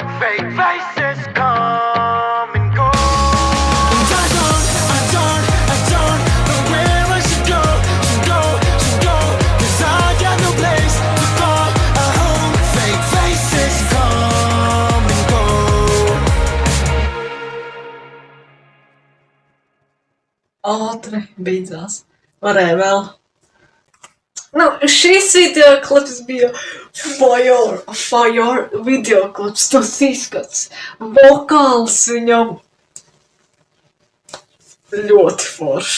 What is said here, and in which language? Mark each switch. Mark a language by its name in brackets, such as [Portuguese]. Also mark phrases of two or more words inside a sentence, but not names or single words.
[English] Fake faces come and go. And I don't know where I should go. Cause I got no place to call a home. Fake faces come and go. [Latvian] Ātri beidzās. Varēja vēl. Nu, šis videoklips bija Fire videoklips, tas izskats. Vokāls viņam ļoti forši.